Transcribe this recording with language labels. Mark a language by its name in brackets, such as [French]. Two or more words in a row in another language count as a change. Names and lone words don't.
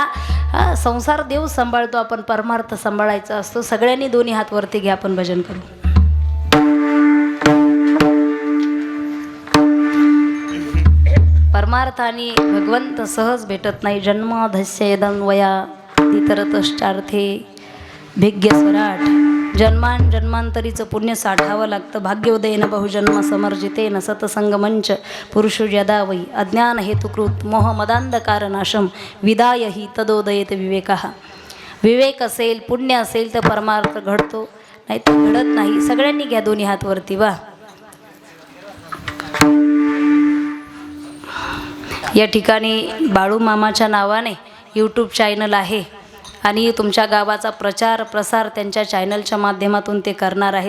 [Marathi] संसार देव सांभाळतो, आपण परमार्थ सांभाळायचा असतो. सगळ्यांनी दोन्ही हात वरती घ्या, आपण भजन करू. परमार्थ आणि भगवंत सहज भेटत नाही. [Sanskrit] जन्माधस्य वया इतरतश्चार्थे भिग्य स्वराट. [Marathi] जन्मान जन्मांतरीचं पुण्य साठावं लागतं. [Sanskrit] भाग्योदयेन बहुजन्म समर्जितेन सतसंगमंच पुरुषो यदा वै अज्ञान हेतुकृत मोहमदांधकार नाशम विदाय हि तदोदयेत विवेकः. [Marathi] विवेक असेल, पुण्य असेल तर परमार्थ घडतो, नाही तर घडत नाही. सगळ्यांनी घ्या दोन्ही हात वरती. वा, या ठिकाणी बाळू मामाच्या नावाने यूट्यूब चॅनल आहे आणि तुमच्या गावाचा प्रचार प्रसार त्यांच्या चॅनलच्या माध्यमातून ते करणार आहेत.